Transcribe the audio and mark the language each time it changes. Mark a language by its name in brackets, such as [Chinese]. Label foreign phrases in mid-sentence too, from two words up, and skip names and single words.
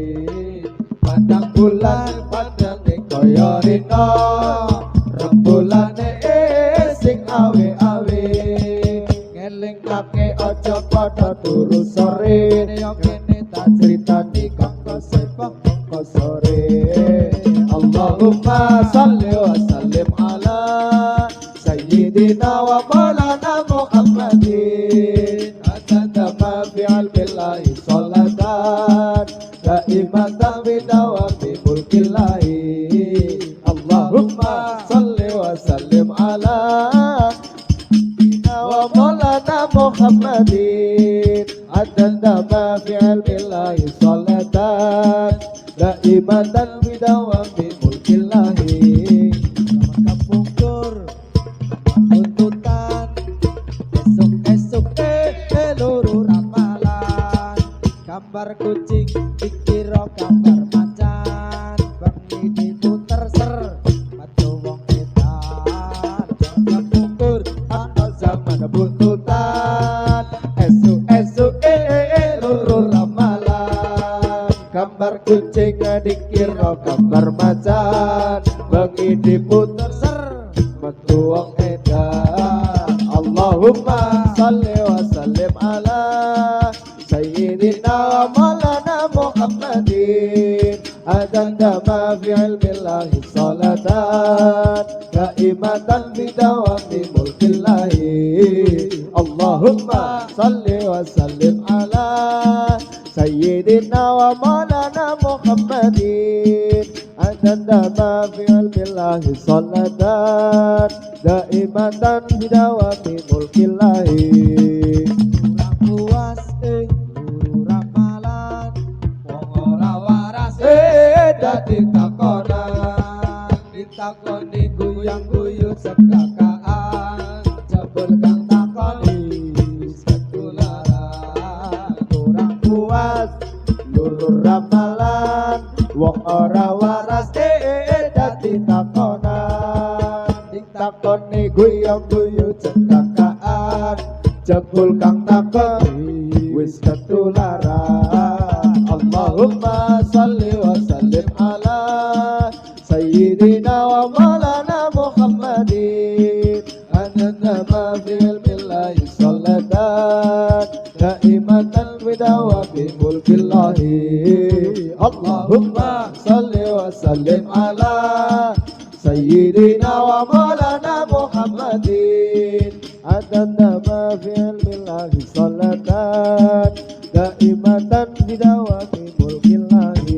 [Javanese] Padang bulan padang kaya rina rembulane sing awe-awe ngelingake aja padha turu sore kene ya kene tak critani kanggo sepok kok sore. [Arabic] اللهم صل وسلم على سيدنا ومولانا محمد عدد ما في علم الله صلاة دائمة بدوام ملك الله. اللهم صل وسلم على سيدنا ومولانا محمد عدد ما في علم الله صلاة دائمة بدوام ملك الله. [Javanese] Kampung Gur tuntutan esok-esok loro ramalan gambar kucing dikira gambar macan bengi diputer ser matu wong edan. Kampung Gur ana zaman buntutan esok-esok loro ramalan gambar kucing dikira gambar macan bengi diputer ser metu wong edan. [Arabic] اللهم صل وسلم على سيدنا سيدنا ومولانا محمد عدد ما في علم الله صلاة دائمة بدوام ملك الله اللهم صل وسلم على سيدنا ومولانا محمد عدد ما في علم الله صلاة دائمة بدوام ملك الله [Javanese] puas guru ramalan wong ora waras dadi takonan ditakoni guyang-guyu sekakaan jebul kang takoni ketularan kurang puas guru ramalan wong ora waras dadi takonan ditakoni guyang-guyu sekakaan jebul kang takoni wis ketularan [Arabic] اللهم صل وسلم على سيدنا ومولانا محمد أنا ما في علم الله صلاة دائمة بدواة ملك الله اللهم صل وسلم على سيدنا ومولانا محمد عدنا ما في علم الله صلاة دائمة بدواة ملك الله